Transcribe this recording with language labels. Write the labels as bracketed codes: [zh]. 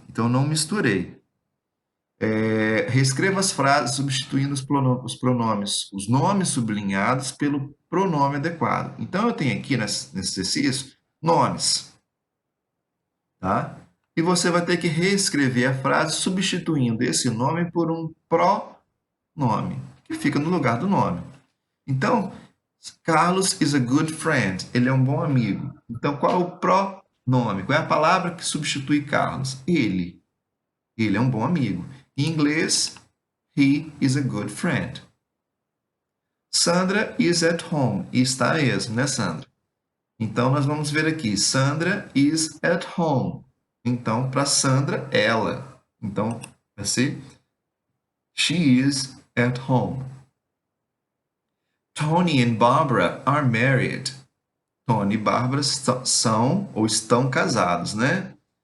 [pt] Então, eu não misturei. Reescreva as frases substituindo os pronomes, os nomes sublinhados pelo pronome adequado. Então, eu tenho aqui nesse exercício nomes. Tá? E você vai ter que reescrever a frase substituindo esse nome por um pronome, que fica no lugar do nome. [en] Então, Carlos is a good friend. [pt] Ele é um bom amigo. Então, qual é o pronome? Qual é a palavra que substitui Carlos? Ele. Ele é um bom amigo. Em inglês, [en] he is a good friend. Sandra is at home. [pt] E está mesmo, né, Sandra? Então, nós vamos ver aqui. [en] Sandra is at home. [pt] Então, para Sandra, ela. Então, vai ser [en] she is at home. Tony and Barbara are married. [pt] Tony e Barbara são ou estão casados, né?